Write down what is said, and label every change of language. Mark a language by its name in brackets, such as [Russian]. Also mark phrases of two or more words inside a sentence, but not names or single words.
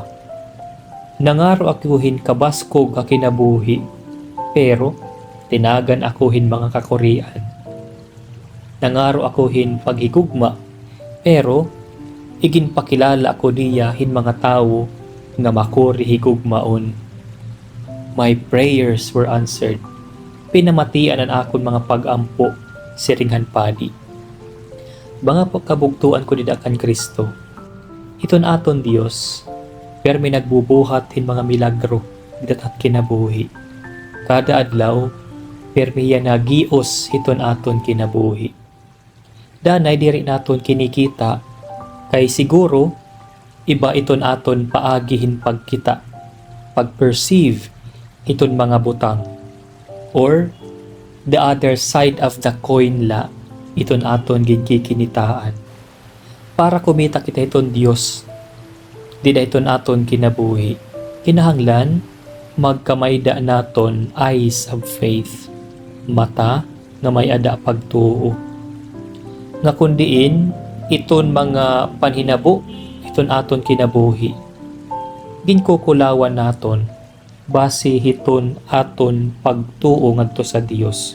[Waray] Nangaro ako hin kabaskog ka kinabuhi, pero tinagan ako hin mga kakurian. Nangaro ako hin paghigugma, pero iginpakilala ako diya hin mga tawo nga makuri higugmaon. [English] My prayers were answered. [Waray] Pinamatian ang akon mga pagampo, siringhan padi. Mga kabugtuan ko dida kan Kristo. Iton aton Dios, permi nagbubuhat hin mga milagro didat kinabuhi. Kada adlaw, permi yan nagios hiton aton kinabuhi. Danay diri naton kinikita, kay siguro iba iton aton paagihin pagkita, pag-perceive iton mga butang, [English] or the other side of the coin [Waray] la iton aton gigkikinitaan. Para kumita kita iton Dios, dida iton aton kinabuhi, kinahanglan magkamayda naton [English] eyes of faith, [Waray] mata nga may ada pagtuo. Nga kundiin iton mga panhinabo iton aton kinabuhi, ginkukulawan naton base hiton aton pagtuo ngadto sa Dios.